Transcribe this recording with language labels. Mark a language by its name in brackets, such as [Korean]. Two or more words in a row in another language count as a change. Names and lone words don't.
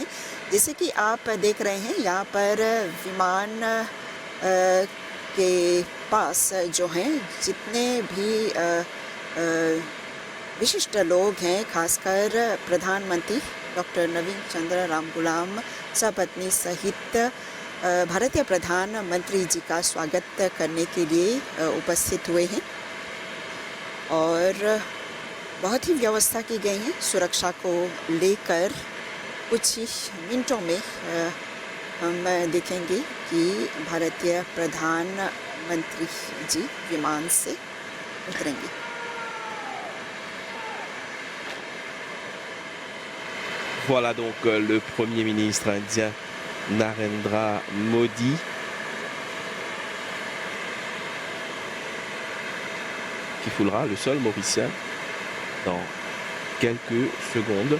[Hindi] जैसे कि आप देख रहे हैं यहाँ पर विमान के पास जो हैं जितने भी विशिष्ट लोग हैं, खासकर प्रधानमंत्री डॉक्टर नवीन चंद्र रामगुलाम सपत्नी सहित भारतीय प्रधानमंत्री जी का स्वागत करने के लिए उपस्थित हुए हैं और बहुत ही व्यवस्था की गई है सुरक्षा को लेकर। कुछ ही मिनटों में हम देखेंगे कि भारतीय प्रधानमंत्री जी विमान से उतरेंगे। [French] Voilà donc le Premier ministre indien Narendra Modi qui foulera le sol mauricien dans quelques secondes.